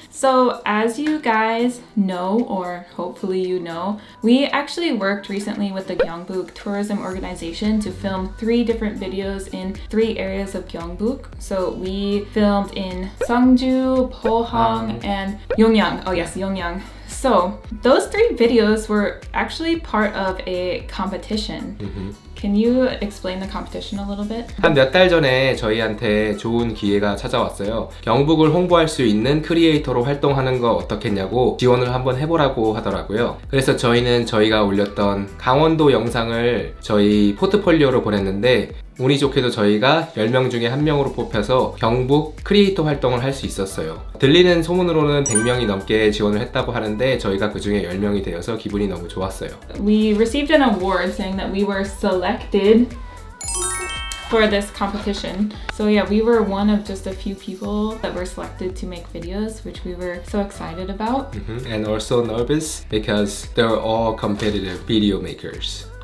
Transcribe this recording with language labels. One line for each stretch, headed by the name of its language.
English: So as you guys know, or hopefully you know, we actually worked recently with the Gyeongbuk Tourism Organization to film 3 different videos in 3 areas of Gyeongbuk. So we filmed in Sungju, Pohang, and Yongyang. Oh yes, Yongyang. So those 3 videos were actually part of a competition. Can you explain the competition a little bit?
Korean: 한 몇 달 전에 저희한테 좋은 기회가 찾아왔어요. 경북을 홍보할 수 있는 크리에이터로 활동하는 거 어떻겠냐고 지원을 한번 해보라고 하더라고요. 그래서 저희는 저희가 올렸던 강원도 영상을 저희 포트폴리오로 보냈는데 운이 좋게도 저희가 10명 중에 1명으로 뽑혀서 경북 크리에이터 활동을 할 수 있었어요. 들리는 소문으로는 100명이 넘게 지원을 했다고 하는데 저희가 그 중에 10명이 되어서 기분이 너무 좋았어요.
English: We received an award saying that we were selected for this competition. So yeah, we were one of just a few people that were selected to make videos, which we were so excited about. And also nervous because they're all competitive video makers.